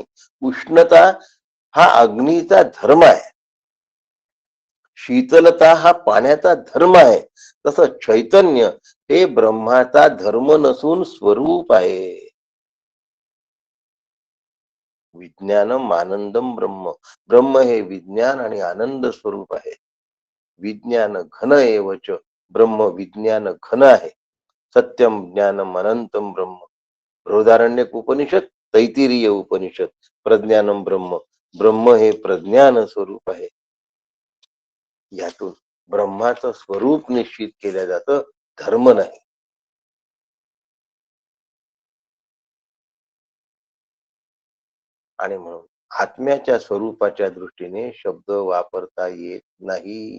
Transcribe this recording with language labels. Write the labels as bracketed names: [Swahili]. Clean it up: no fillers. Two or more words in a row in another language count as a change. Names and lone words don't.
[Marathi] उष्णता हा अग्नीचा धर्म आहे. शीतलता हा पाण्याचा धर्म आहे. तसं चैतन्य हे ब्रह्माचा धर्म नसून स्वरूप आहे. [Sanskrit] विज्ञानम आनंदम ब्रह्म. [Marathi] ब्रह्म हे विज्ञान आणि आनंद स्वरूप आहे. [Sanskrit] विज्ञान घन एवच. [Marathi] ब्रह्म विज्ञान घन आहे. [Sanskrit] सत्यम ज्ञानम अनंतम ब्रह्म. बृहदारण्यक उपनिषद, तैतिरीय उपनिषद. प्रज्ञानम ब्रह्म. [Marathi] ब्रह्म हे प्रज्ञान स्वरूप आहे. यातून ब्रह्माचं स्वरूप निश्चित केलं जातं, धर्म नाही. आणि म्हणून आत्म्याच्या स्वरूपाच्या दृष्टीने शब्द वापरता येत नाही.